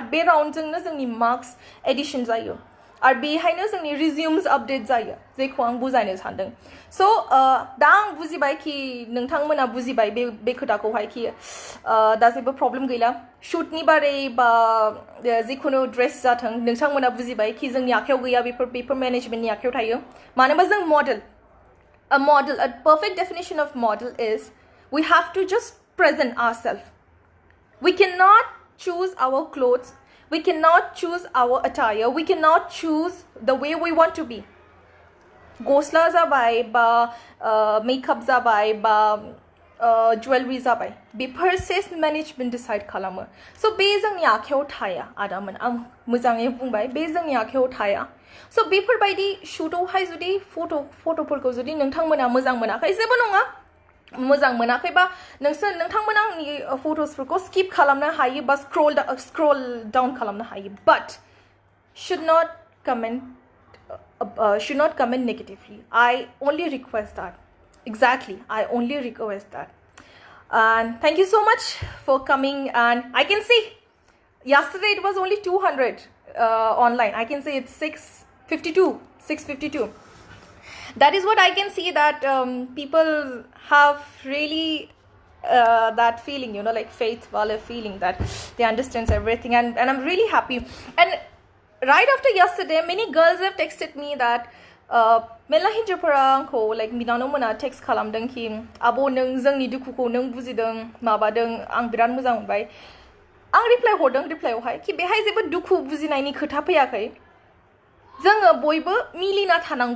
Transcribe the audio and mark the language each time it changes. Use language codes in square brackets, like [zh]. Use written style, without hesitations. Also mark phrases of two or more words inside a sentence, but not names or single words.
[brx] बे राउन्डजोंनो जोंनि [en] marks addition [brx] जायो आरो बेहायनो जोंनि [en] resumes update [brx] जायो जेखौ आं बुजायनो सानदों स' दा आं बुजिबाय कि नोंथांमोना बुजिबाय बे खोथाखौहाय कि दा जेबो प्रब्लेम गैला शुटनि बारै बा जिखुनु ड्रेस जाथों नोंथांमोना बुजिबाय कि जोंनि आखायाव गैया बेफोर मेनेजमेन्टनि आखायाव थायो मानोबा जों मडेल [en] a perfect definition of model is we have to just present ourselves. We cannot choose our clothes. We cannot choose our attire. We cannot choose the way we want to be. [brx] Gosla जाबाय बा makeup जाबाय बा jewelry जाबाय बेफोर [en] self management decide [brx] खालामो स' बे जोंनि आखायाव थाया आदामोन आं मोजाङै बुंबाय बे जोंनि आखायाव थाया स' बेफोरबायदि शुटआवहाय जुदि फट'फोरखौ जुदि नोंथांमोना मोजां मोनाखै जेबो नङा मोजां मोनाखैबा नोंथांमोना आंनि फट'सफोरखौ स्किप खालामनो हायो बा [en] scroll down [brx] खालामनो हायो बाट [en] should not comment comment negatively. I only request that. Exactly, I only request that. And thank you so much for coming. And I can see yesterday it was only 200 online. I can say it's 652. That is what I can see, that people have really that feeling, like faith wala feeling, that they understand everything, and I'm really happy. And right after yesterday, many girls have texted me that [brx] मेला हिन्जावफोरा आंखौ like बिनानाव मोना text खालामदों कि आब' नों जोंनि दुखुखौ नों बुजिदों माबादों आं बिराद मोजां मोनबाय। आं रिप्लाइ हरदों रिप्लाइयावहाय कि बेहाय जेबो दुखु बुजिनायनि खोथा फैयाखै। जोङो बयबो मिलिना थानांगौ।